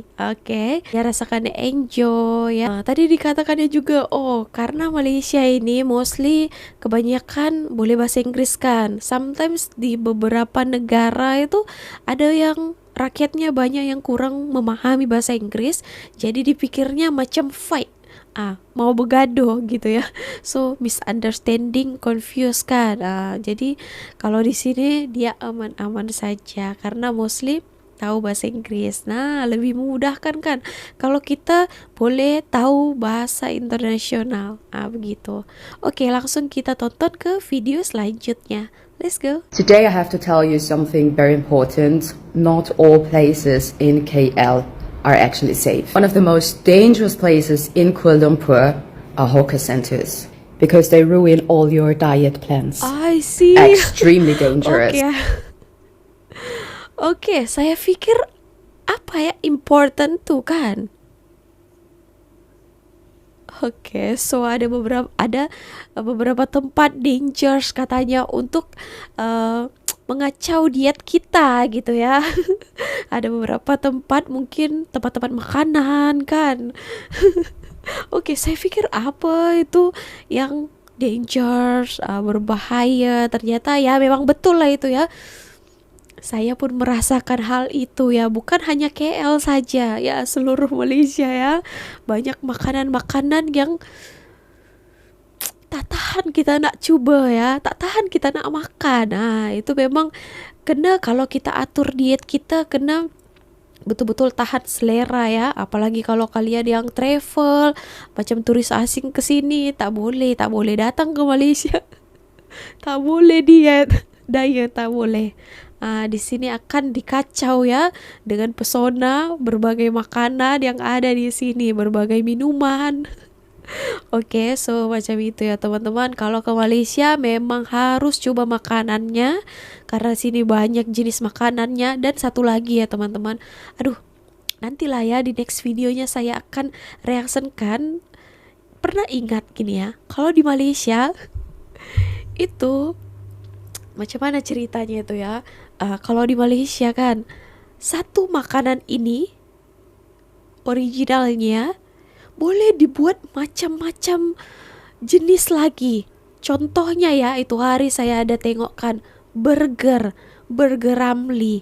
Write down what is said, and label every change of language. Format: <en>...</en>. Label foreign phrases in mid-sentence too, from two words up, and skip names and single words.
<id>Oke, dia rasakan enjoy ya. Nah, tadi dikatakannya juga, oh karena Malaysia ini mostly kebanyakan boleh bahasa Inggris kan. Sometimes di beberapa negara itu ada yang rakyatnya banyak yang kurang memahami bahasa Inggris, jadi dipikirnya macam fight. Mau begaduh gitu ya,</id> <en>so misunderstanding, confused kan.</en> <id>Jadi kalau di sini dia aman-aman saja karena mostly tahu bahasa Inggris. Nah, lebih memudahkan kan kalau kita boleh tahu bahasa internasional. Begitu. Oke, langsung kita tonton ke video selanjutnya.</id> <en>Let's go. Today I have to tell you something very important. Not all places in KL are actually safe. One of the most dangerous places in Kuala Lumpur are hawker centers because they ruin all your diet plans. I see. Extremely dangerous.</en> <id>Oke, saya pikir apa ya important tuh kan. Oke, so ada beberapa tempat dangerous katanya untuk mengacau diet kita gitu ya. Ada beberapa tempat, mungkin tempat-tempat makanan kan. Oke, saya pikir apa itu yang dangerous, berbahaya. Ternyata ya memang betul lah itu ya. Saya pun merasakan hal itu ya, bukan hanya KL saja ya, seluruh Malaysia ya. Banyak makanan-makanan yang tak tahan kita nak coba ya, tak tahan kita nak makan. Itu memang kena, kalau kita atur diet kita kena betul-betul tahan selera ya. Apalagi kalau kalian yang travel macam turis asing ke sini, tak boleh datang ke Malaysia. Tak boleh diet tak boleh. Di sini akan dikacau ya dengan pesona berbagai makanan yang ada di sini, berbagai minuman. Oke, so macam itu ya teman-teman. Kalau ke Malaysia memang harus coba makanannya karena sini banyak jenis makanannya. Dan satu lagi ya teman-teman, nantilah ya di next videonya saya akan reaksikan. Pernah ingat gini ya, kalau di Malaysia itu macam mana ceritanya itu ya? Kalau di Malaysia kan satu makanan ini originalnya boleh dibuat macam-macam jenis lagi. Contohnya ya, itu hari saya ada tengokkan burger Ramli.</id>